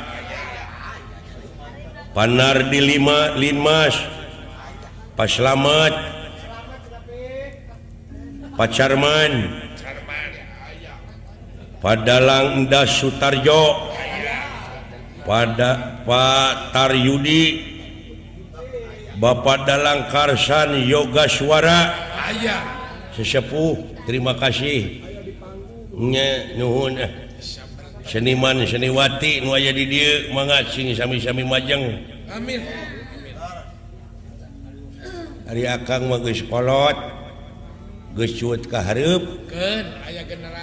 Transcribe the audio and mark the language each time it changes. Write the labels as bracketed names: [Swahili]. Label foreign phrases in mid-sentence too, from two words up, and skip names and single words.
[Indonesian] Pak Nardi Linmas, Pak Slamet, Pak Charman, Pak Dalang Endas Sutarjo, Pak Taryudi, Bapak Dalang Karsan Yoga Suara, sesepuh, terima kasih. [Sundanese] Nuhun seniman seniwati nu aya di dieu mangga sing sami-sami majeng. Amin. Ari akang mah geus kolot, geus cuet ka hareup, Keun aya generasi